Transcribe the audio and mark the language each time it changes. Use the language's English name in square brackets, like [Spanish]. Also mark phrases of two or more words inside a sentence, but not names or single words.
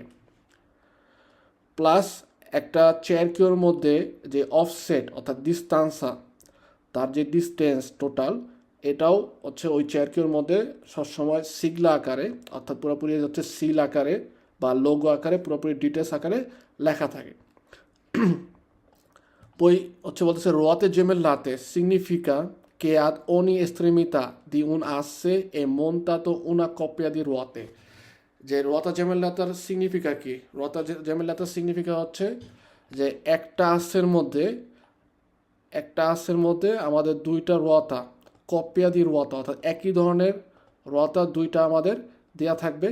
[Bangla] প্লাস একটা চেরকিওর মধ্যে যে অফসেট অর্থাৎ ডিস্টান্সা, তার যে ডিস্টেন্স টোটাল, এটাও হচ্ছে ওই চেরকিওর মধ্যে সবসময় সিগলা আকারে অর্থাৎ পুরোপুরি হচ্ছে সিল আকারে বা লোগো আকারে পুরোপুরি ডিটেলস আকারে লেখা থাকে। [Italian] Poi [Bangla] হচ্ছে বলতেছে [Italian] ruote gemellate significa che ad ogni estremità di un asse è montato una coppia di ruote। [Bangla] যে রোয়াতা জেমেল্লাতার সিগনিফিকা কি, রোয়াতা জেমেল্লাতার সিগনিফিকা হচ্ছে যে একটা আঁশের মধ্যে আমাদের দুইটা রোয়াতা, [Italian] coppia di ruota [Bangla] অর্থাৎ একই ধরনের রোয়াতা দুইটা আমাদের দেয়া থাকবে।